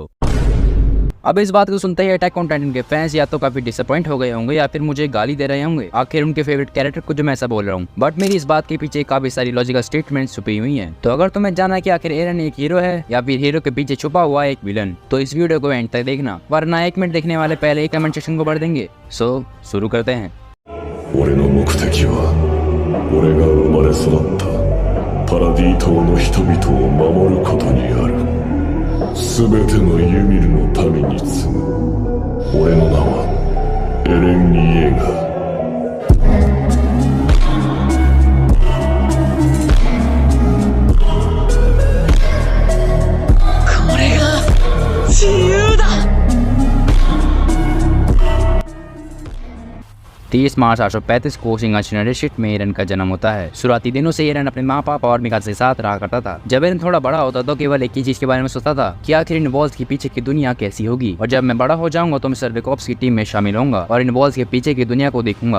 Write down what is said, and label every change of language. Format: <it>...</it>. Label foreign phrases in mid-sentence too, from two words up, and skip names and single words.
<hi>अब इस बात को सुनते ही अटैक ऑन टाइटन के फैंस या तो काफी डिसअपॉइंट हो गए होंगे या फिर मुझे गाली दे रहे होंगे आखिर उनके</hi> <en>favorite character</en> <hi>को जो मैं ऐसा बोल रहा हूँ। बट मेरी इस बात के पीछे काफी सारी</hi> <en>logical statement</en> <hi>छुपी हुई हैं। तो अगर तुम्हें जानना है कि आखिर एरन एक हीरो है या फिर हीरो के पीछे छुपा हुआ एक विलन, तो इस वीडियो को एंड तक देखना, वरना 1 मिनट देखने वाले पहले ही</hi> <en>comment section</en> <hi>को बढ़ देंगे। सो शुरू करते हैं।</hi> <ja>俺の目的は俺が生まれ育ったパラディ島の人々を守ることにある。全てのユミルの民に継ぐ。俺の名はエレン・イエーガー。これが自由だ。</ja> <hi>मार्च 835 को सिंगाशिप में एरन का जन्म होता है। शुरुआती दिनों से एरन अपने माँ पापा और मिकासा के साथ रहा करता था। जब एरन थोड़ा बड़ा होता तो केवल एक ही चीज के बारे में सोचता था कि आखिर इन वॉल्स के पीछे की दुनिया कैसी होगी, और जब मैं बड़ा हो जाऊंगा तो मैं सर्वेकॉप्स की टीम में शामिल होऊंगा और इन वॉल्स के पीछे की दुनिया को देखूंगा।</hi>